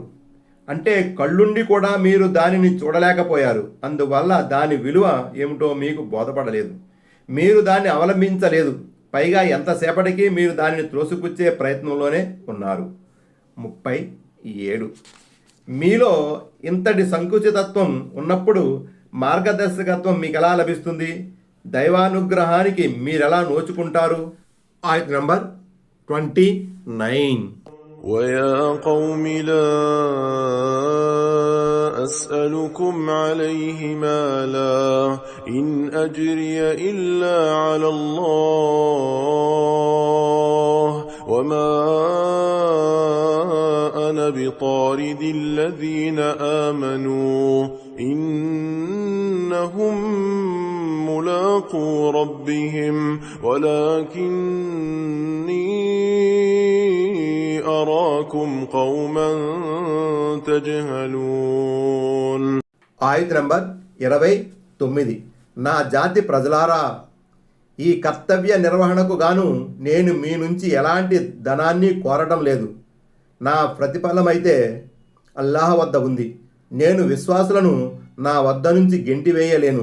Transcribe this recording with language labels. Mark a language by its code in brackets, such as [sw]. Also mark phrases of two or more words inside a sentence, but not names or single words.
[te] అంటే కళ్ళుండి కూడా మీరు దానిని చూడలేకపోయారు, అందువల్ల దాని విలువ ఏమిటో మీకు బోధపడలేదు, మీరు దాన్ని అవలంబించలేదు, పైగా ఎంతసేపటికి మీరు దానిని త్రోసిపుచ్చే ప్రయత్నంలోనే ఉన్నారు. 37. మీలో ఇంతటి సంకుచితత్వం ఉన్నప్పుడు మార్గదర్శకత్వం మీకు ఎలా లభిస్తుంది? దైవానుగ్రహానికి మీరెలా నోచుకుంటారు? ఆయత్ నంబర్ 29. [ar] ويا قوم لا أسألكم عليه مالا إن أجري إلا على الله وما أنا بطارد الذين آمنوا إنهم ملاقو ربهم ولكني أراكم قوما تجهلون. [te] ఆయత నంబర్ 29. నా జాతి ప్రజలారా, ఈ కర్తవ్య నిర్వహణకు గాను నేను మీ నుంచి ఎలాంటి ధనాన్ని కోరటం లేదు. నా ప్రతిఫలమైతే అల్లాహ్ వద్ద ఉంది. నేను విశ్వాసులను నా వద్ద నుంచి గెంటివేయలేను.